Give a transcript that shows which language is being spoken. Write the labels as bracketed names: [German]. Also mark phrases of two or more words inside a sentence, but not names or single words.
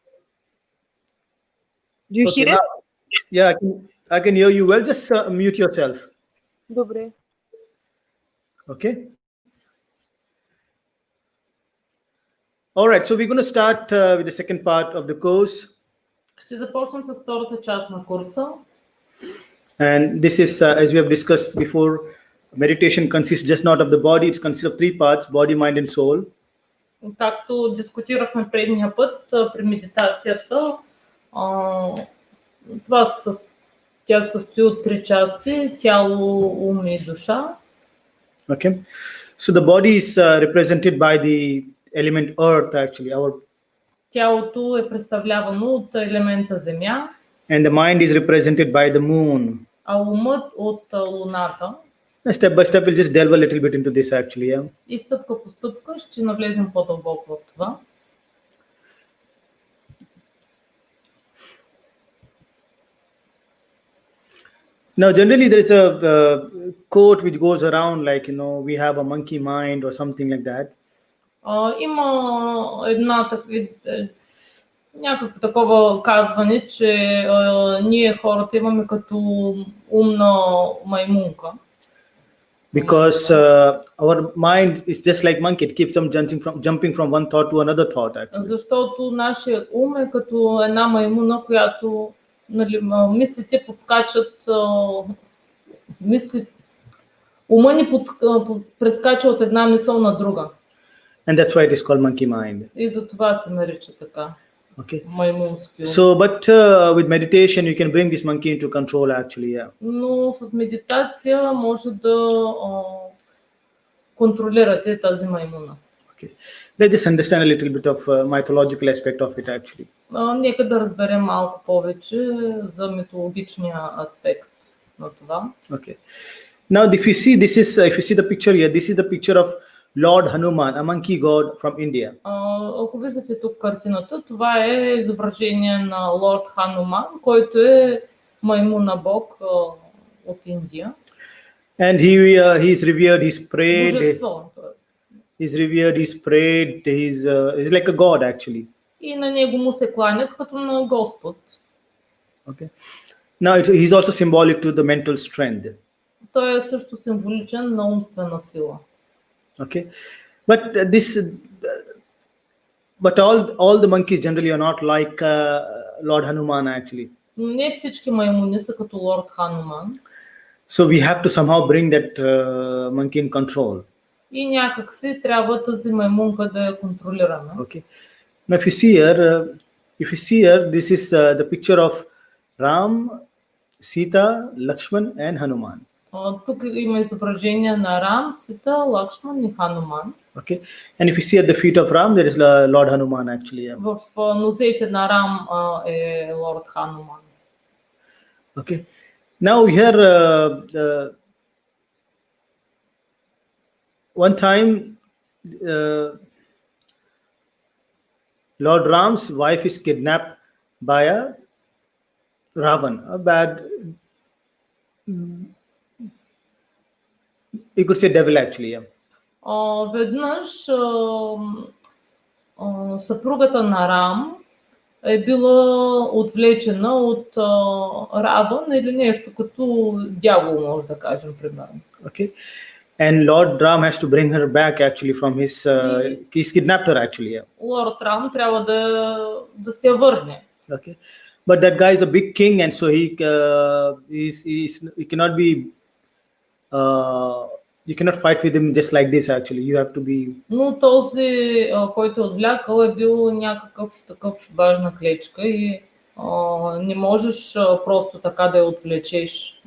[English] Do you Okay, hear it? now, yeah, I can hear you well. Just mute yourself. [Bulgarian] Добре. [English] Okay. All right. So we're going to start with the second part of the course, [Bulgarian] Ще започнем с втората част на курса. [English] and this is as we have discussed before. Meditation consists just not of the body; it consists of three parts: body, mind, and soul. [Bulgarian] Както дискутирахме предния път при медитацията, тя се състои от три части: тяло, ум и душа. [English] Okay. So the body is represented by the element earth, actually, [Bulgarian] Тялото е представлявано от елемента земя, [English] and the mind is represented by the moon. [Bulgarian] а умът от луната. [English] Step by step, we'll just delve a little bit into this, actually. Yeah. [Bulgarian] И стъпка по стъпка ще навлезем по-дълбоко в това. [English] Now, generally, there is a quote which goes around like, we have a monkey mind or something like that. [Bulgarian] Има някакво такова казване, че ние хората имаме като умна маймунка. [English] Because our mind is just like monkey; it keeps on jumping from one thought to another thought. Actually, [Bulgarian] Защото нашия ум е като една маймуна, която мислите подскачат, ума ни прескача от една мисъл на друга. [English] And that's why it is called monkey mind. [Bulgarian] И за това се нарича така. [English] Okay. [Bulgarian] Маймунски ум. [English] So, but with meditation, you can bring this monkey into control actually. Yeah. [Bulgarian] Но с медитация може да контролирате тази маймуна. [English] Okay. Let's just understand a little bit of mythological aspect of it actually. [Bulgarian] Нека да разберем малко повече за митологичния аспект на това. [English] Okay. Now, if you see if you see the picture here, this is the picture of Lord Hanuman, a monkey god from India. [Bulgarian] Ако виждате тук картината, това е изображение на Лорд Хануман, който е маймуна бог от Индия. [English] And he is revered, he's prayed. [Bulgarian] Божество. [English] He's revered, he's prayed, he's like a god actually. [Bulgarian] И на него му се кланят като на Господ. [English] Okay. Now he's also symbolic to the mental strength. [Bulgarian] Той е също символичен на умствена сила. [English] Okay, but all the monkeys generally are not like Lord Hanuman actually. [Bulgarian] Не всички маймуни са като Лорд Хануман. [English] So we have to somehow bring that monkey in control. [Bulgarian] И някак си трябва тази маймунка да я контролираме. [English] Okay. Now if you see here, this is the picture of Ram, Sita, Lakshman and Hanuman. [Bulgarian] Тук има изображение на Рам, Сита, Лакшман и Хануман. [English] Okay, and if you see at the feet of Ram, there is Lord Hanuman actually. Yeah. [Bulgarian] В нозете на Рам е Лорд Хануман. [English] Okay, now here one time Lord Ram's wife is kidnapped by a Ravan, a bad, you could say devil actually. Yeah. [Bulgarian] Веднъж съпругата на Рам е била отвлечена от Раван или нещо като дявол, може да кажем примерно. [English] Okay, and Lord Ram has to bring her back actually from he's kidnapped her actually. Yeah. [Bulgarian] Лорд Рам трябва да се я върне. [English] Okay, but that guy is a big king, and so he cannot be. You cannot fight with him just like this actually. You have to be. [Bulgarian] Но този, който е отвлякал, е бил някакъв такъв важна клечка и не можеш просто така да я отвлечеш.